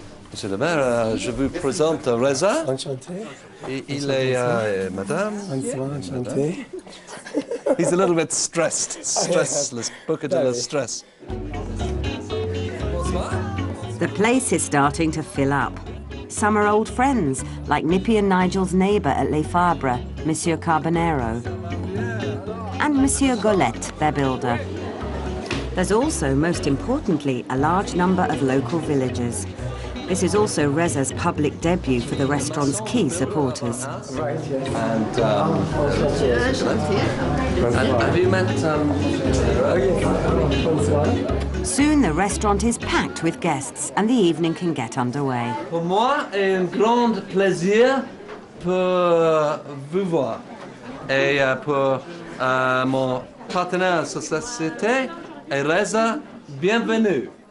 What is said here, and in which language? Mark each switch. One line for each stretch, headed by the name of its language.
French: Monsieur le maire, je vous présente Reza. Enchanté. Il est madame. Bonsoir, enchanté.
English: He's a little bit stressed. Stressless.
French: Beaucoup de stress.
English: The place is starting to fill up. Some are old friends, like Nippy and Nigel's neighbour at Les Fabres, Monsieur Carbonero, and Monsieur Golette, their builder. There's also, most importantly, a large number of local villagers. This is also Reza's public debut for the restaurant's key supporters. And have you met... Soon the restaurant is packed with guests and the evening can get underway.
French: Pour moi, c'est un grand plaisir pour vous voir. Et pour mon partenaire de société, Reza, bienvenue.